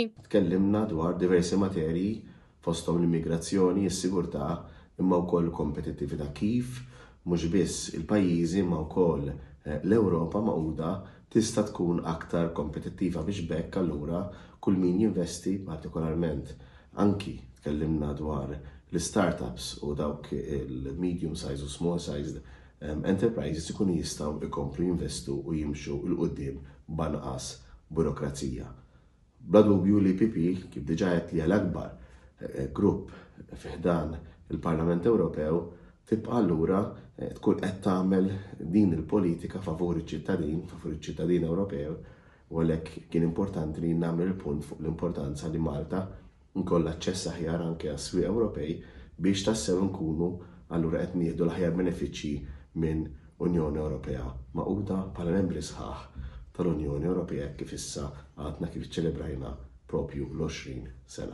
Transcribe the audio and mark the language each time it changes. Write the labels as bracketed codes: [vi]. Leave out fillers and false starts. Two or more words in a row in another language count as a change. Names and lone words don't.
[mt] Tkellimna dwar diversi materji fosthom l-immigrazzjoni, is-sigurtà, imma wkoll kompetittività kif mhux biss il-pajjiżi ma wkoll l-Ewropa magħquda tista' tkun aktar kompetittiva biex bekk allura kull min jinvesti partikolarment. Anki tkellimna dwar l-startups u dawk il- [en] medium size [mt] u [en] small sized enterprises [mt] ikunu jistgħu ikomplu jinvestu u jimxu il-qudiem b'anqas burokrazija. Bla dubju l-EPP kif diġà qed li l-akbar grupp fiħdan il-Parlament Ewropew tibqa' allura tkun qed tagħmel din il-politika favur iċ-ċittadin Ewropew u għalhekk kien importanti li nagħmel il-punt fuq l-importanza li Malta nkollha aċċess aħjar anke għas-swieq Ewropej biex tassew nkunu allura qed nieħdu l-aħjar benefiċċji minn Unjoni Ewropea magħquda bħala membri sħaħ tal-Unjoni Ewropea kif issa għadna kif iċċelebrajna propju l-20 sena.